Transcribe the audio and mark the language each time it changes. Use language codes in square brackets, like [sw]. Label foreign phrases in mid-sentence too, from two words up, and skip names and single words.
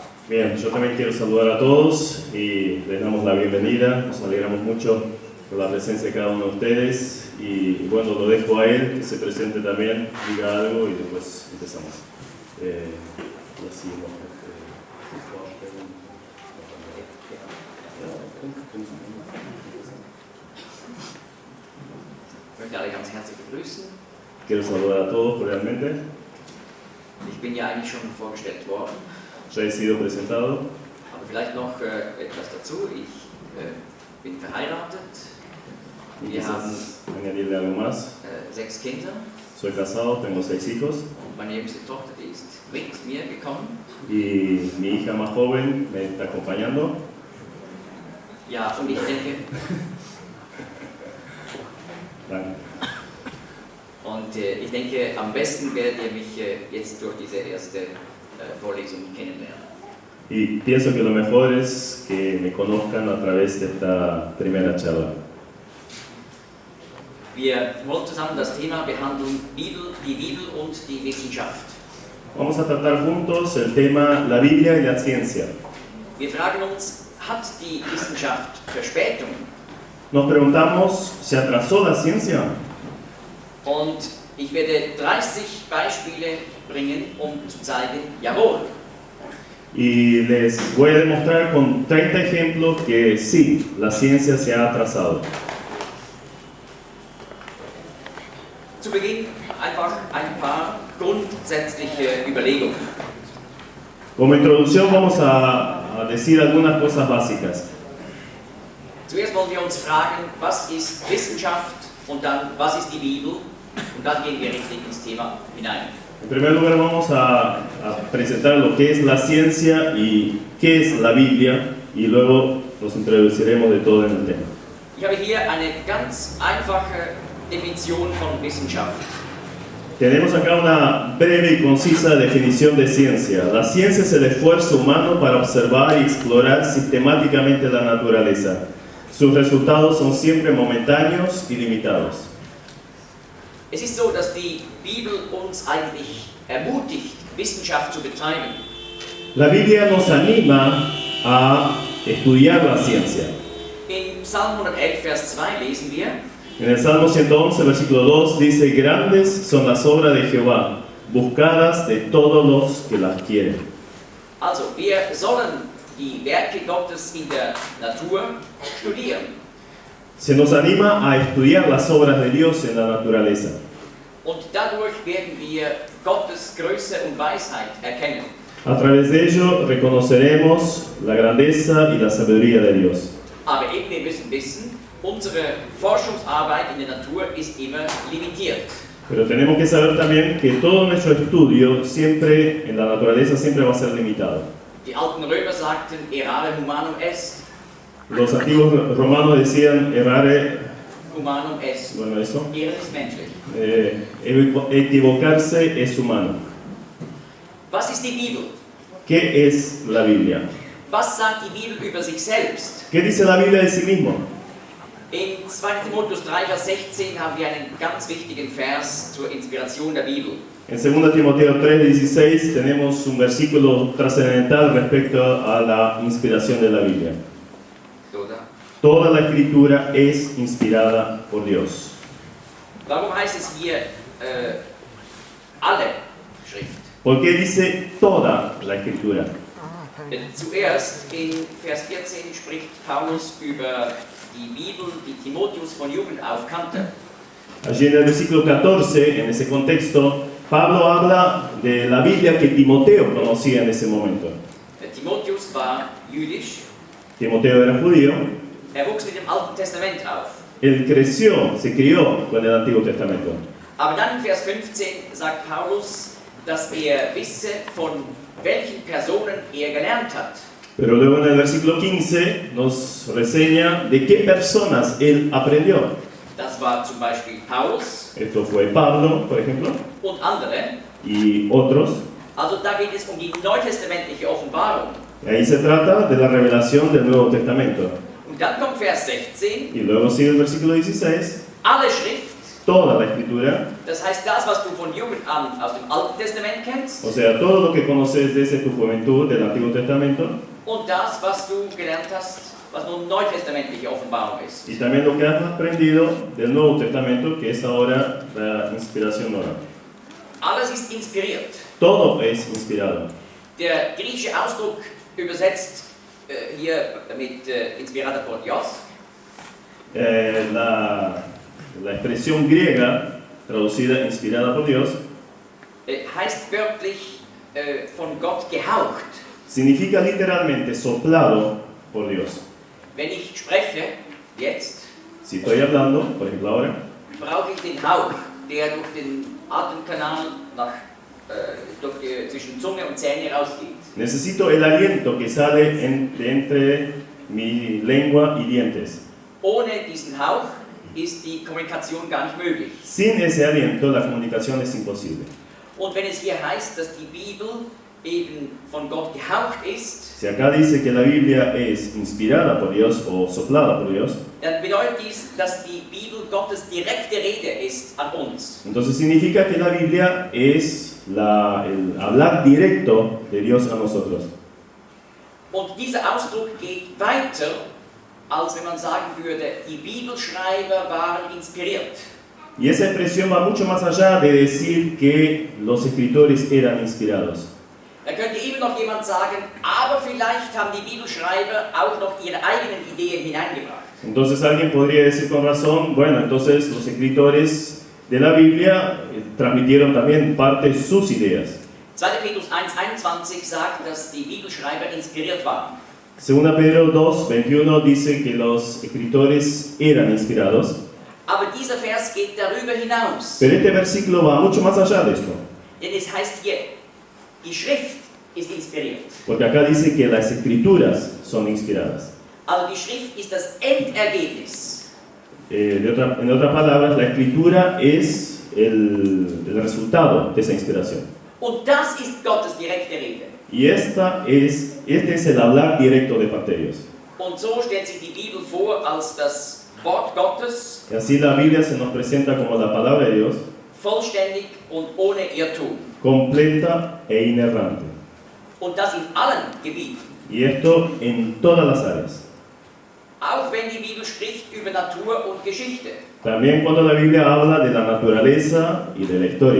[es] Bien, yo también quiero saludar a todos y les damos la bienvenida. Nos alegramos mucho por la presencia de cada uno de ustedes y bueno, lo dejo a él, que se presente también, diga algo y después empezamos. [de] Ich möchte alle ganz herzlich begrüßen. [es] Quiero saludar a todos cordialmente. [de] Ich bin ja eigentlich schon vorgestellt worden. [es] Ya he sido presentado. [de] Aber vielleicht noch etwas dazu. Ich bin verheiratet. Wir haben [es] añadirle algo más. [de] 6 Kinder. [es] Soy casado, tengo 6 hijos. [de] Und meine jüngste Tochter, die ist mit mir gekommen. [es] Y mi hija más joven me está acompañando. [de] Ja, und ich denke. Danke. Und ich denke, am besten werdet ihr mich jetzt durch diese erste Vorlesung kennenlernen. [es] Y pienso que lo mejor es que me conozcan a través de esta primera charla. [de] Wir wollen zusammen das Thema behandeln, die Bibel und die Wissenschaft. [es] Vamos a tratar juntos el tema la Biblia y la ciencia. [de] Wir fragen uns, hat die Wissenschaft Verspätung? [es] Nos preguntamos, ¿se atrasó la ciencia? [de] Und ich werde 30 Beispiele bringen, um zu zeigen, jawohl. [es] Y les voy a demostrar con 30 ejemplos que sí, la ciencia se ha atrasado. [de] Zu Beginn einfach ein paar grundsätzliche Überlegungen. [es] Como introducción vamos a decir algunas cosas básicas. [de] Zuerst wollen wir uns fragen, was ist Wissenschaft und dann, was ist die Bibel? Und dann gehen wir richtig ins Thema hinein. [es] En primer lugar vamos a presentar lo que es la ciencia y qué es la Biblia y luego nos introduciremos de todo en el tema. [de] Ich habe hier eine ganz einfache Definition von Wissenschaft. [es] Tenemos acá una breve y concisa definición de ciencia. La ciencia es el esfuerzo humano para observar y explorar sistemáticamente la naturaleza. Sus resultados son siempre momentáneos y limitados. [de] Es ist so, dass die Bibel uns eigentlich ermutigt, Wissenschaft zu betreiben. [es] La Biblia nos anima a estudiar la ciencia. [de] In Psalm 111, Vers 2 lesen wir: [es] En el Salmo 111, versículo 2 dice: Grandes son las obras de Jehová, buscadas de todos los que las quieren. [de] Also, wir sollen die Werke Gottes in der Natur studieren. [es] Se nos anima a estudiar las obras de Dios en la naturaleza. [de] Und dadurch werden wir Gottes Größe und Weisheit erkennen. [es] A través de ello reconoceremos la grandeza y la sabiduría de Dios. [de] Aber eben, wir müssen wissen, unsere Forschungsarbeit in der Natur ist immer limitiert. [es] Pero tenemos que saber también que todo nuestro estudio siempre en la naturaleza siempre va a ser limitado. [de] Die alten Römer sagten, [la] errare humanum est. [es] Los antiguos romanos decían errare, [la] Humanum est. [es] bueno eso, [de] Irren ist menschlich. [es] equivocarse es humano. [de] Was ist die Bibel? [es] ¿Qué es la Biblia? [de] Was sagt die Bibel über sich selbst? [es] ¿Qué dice la Biblia de sí mismo? [de] In 2. Timotheus 3, Vers 16 haben wir einen ganz wichtigen Vers zur Inspiration der Bibel. [es] En 2 Timoteo 3:16 tenemos un versículo trascendental respecto a la inspiración de la Biblia. Toda la escritura es inspirada por Dios. [de] Warum heißt es hier alle Schrift? [es] ¿Por qué dice toda la escritura? [de] Zuerst in Vers 14 spricht Paulus über die Bibel, die Timotheus von Jugend auf kannte. [es] Allí en el versículo 14, en ese contexto, Pablo habla de la Biblia que Timoteo conocía en ese momento. [de] Timotheus war jüdisch. [es] Timoteo era judío. [de] Wuchs mit dem Alten Testament auf. [es] Él se crió con el Antiguo Testamento. [de] Aber dann in Vers 15 sagt Paulus, dass wisse, von welchen Personen gelernt hat. [es] Pero luego en el versículo 15 nos reseña de qué personas él aprendió. [de] Das war zum Beispiel Paulus. [es] Esto fue Pablo, por ejemplo. [de] Und andere. [es] Y otros. [de] Also da geht es die neutestamentliche Offenbarung. [es] Y ahí se trata de la revelación del Nuevo Testamento. [de] Und dann kommt Vers 16. [es] Y luego sigue el versículo 16. [de] Alle Schrift [es] toda la Escritura, [de] Das heißt, das, was du von Jugend an aus dem Alten Testament kennst [es] o sea, todo lo que conoces desde tu juventud del Antiguo Testamento, [de] und das, was du gelernt hast, was nun neutestamentliche Offenbarung ist. [es] y también lo que has aprendido del Nuevo Testamento, que es ahora la inspiración nueva. [de] Alles ist inspiriert. [es] Todo es inspirado. [de] Der griechische Ausdruck übersetzt hier mit [es] inspirata por Dios, La expresión griega, traducida inspirada por Dios, [de] heißt wörtlich von Gott gehaucht. [es] significa literalmente soplado por Dios. [de] Wenn ich spreche, jetzt, [es] Si estoy hablando, por ejemplo ahora, [de] brauche ich den Hauch, der durch den Atemkanal zwischen Zunge und Zähne rausgeht. [es] necesito el aliento que sale entre mi lengua y dientes. [de] Ohne diesen Hauch ist die Kommunikation gar nicht möglich. [es] Sin ese aliento, la comunicación es imposible. [de] Und wenn es hier heißt, dass die Bibel eben von Gott gehaucht ist, [es] Si acá dice que la Biblia es inspirada por Dios o soplada por Dios, [de] dann bedeutet dies, dass die Bibel Gottes direkte Rede ist an uns. [es] entonces significa que la Biblia es el hablar directo de Dios a nosotros. [de] Und dieser Ausdruck geht weiter, als wenn man sagen würde, die Bibelschreiber waren inspiriert. [es] Y esa expresión va mucho más allá de decir que los escritores eran inspirados. [de] Da könnte immer noch jemand sagen, aber vielleicht haben die Bibelschreiber auch noch ihre eigenen Ideen hineingebracht. [es] Entonces alguien podría decir con razón, bueno, entonces los escritores de la Biblia transmitieron también parte de sus ideas. [de] 2. Petrus 1,21 sagt, dass die Bibelschreiber inspiriert waren. [es] Segunda Pedro 2:21 dice que los escritores eran inspirados, [de] Aber dieser Vers geht darüber hinaus. [es] pero este versículo va mucho más allá de esto, [de] Denn es heißt hier, die Schrift ist inspiriert. [es] porque acá dice que las escrituras son inspiradas. [de] Also die Schrift ist das Endergebnis. [es] En otras palabras, la escritura es el resultado de esa inspiración. [de] Und das ist Gottes direkte Rede. [es] Y este es el hablar directo de parte de Dios. [de] Und so stellt sich die Bibel vor als das Wort Gottes, [es] Y así la Biblia se nos presenta como la palabra de Dios, [de] vollständig und ohne Irrtum. [es] completa e inerrante. [de] Und das in allen Gebieten. [es] Y esto en todas las áreas. [de] Auch wenn die Bibel spricht über Natur und Geschichte. [es] También cuando la Biblia habla de la naturaleza y de la historia.